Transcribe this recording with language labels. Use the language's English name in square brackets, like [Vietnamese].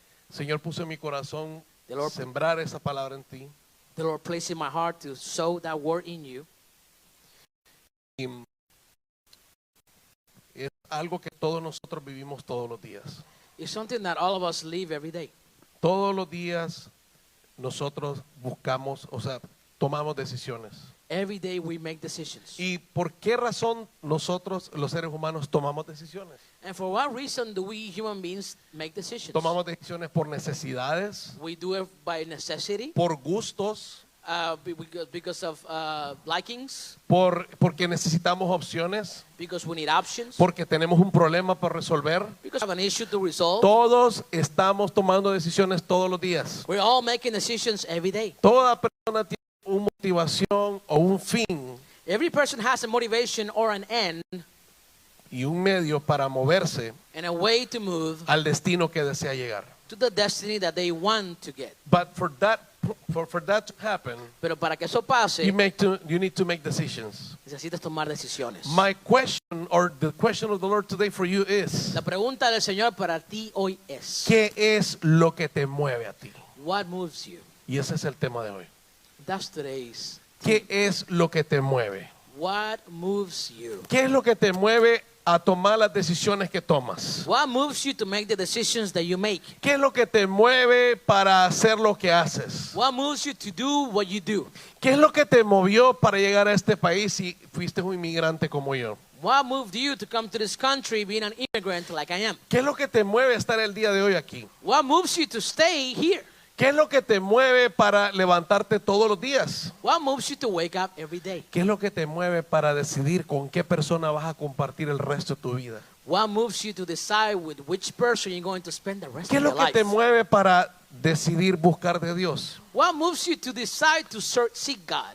[Spanish] Señor puso en mi corazón [English] The Lord- [Spanish] sembrar esa palabra en ti. [English] the Lord placed in my heart to sow that word in you. [Spanish] Y es algo que todos nosotros vivimos todos los días. [English] It's something that all of us live every day. [Spanish] Todos los días nosotros buscamos, tomamos decisiones. [English] Every day we make decisions. [Spanish] ¿Y por qué razón nosotros, los seres humanos, tomamos decisiones? [English] And for what reason do we human beings make decisions? [Spanish] Tomamos decisiones por necesidades, [English] We do it by necessity, [Spanish] por gustos, [English] because of likings, [Spanish] porque necesitamos opciones, [English] because we need options, [Spanish] porque tenemos un problema por resolver. [English] because we have an issue to resolve. [Spanish] Todos estamos tomando decisiones todos los días. [English] We're all making decisions every day. [Spanish] Toda persona tiene una motivación o un fin [English] Every person has a motivation or an end [Spanish] y un medio para moverse [English] and a way to move [Spanish] al destino que desea llegar. [English] to the destiny that they want to get. But for that to happen, [Spanish] Pero para que eso pase, [English] you need to make decisions. [Spanish] necesitas tomar decisiones. [English] My question, or the question of the Lord today for you is, [Spanish] La pregunta del Señor para ti hoy es, ¿qué es lo que te mueve a ti? [English] what moves you? [Spanish] Y ese es el tema de hoy. [English] That's today's. [Spanish] ¿Qué es lo que te mueve? [English] What moves you? [Spanish] ¿Qué es lo que te mueve a tomar las decisiones que tomas? [English] What moves you to make the decisions that you make? [Spanish] ¿Qué es lo que te mueve para hacer lo que haces? [English] What moves you to do what you do? [Spanish] ¿Qué es lo que te movió para llegar a este país si fuiste un inmigrante como yo? [English] What moved you to come to this country being an immigrant like I am? [Spanish] ¿Qué es lo que te mueve a estar el día de hoy aquí? [English] What moves you to stay here? [Spanish] ¿Qué es lo que te mueve para levantarte todos los días? [English] What moves you to wake up every day? [Spanish] ¿Qué es lo que te mueve para decidir con qué persona vas a compartir el resto de tu vida? [English] What moves you to decide with which person you're going to spend the rest [Spanish] ¿Qué es [English] of [Spanish] lo [English] your [Spanish] que te [English] life? [Spanish] mueve para decidir buscar de Dios? [English] What moves you to decide to seek God?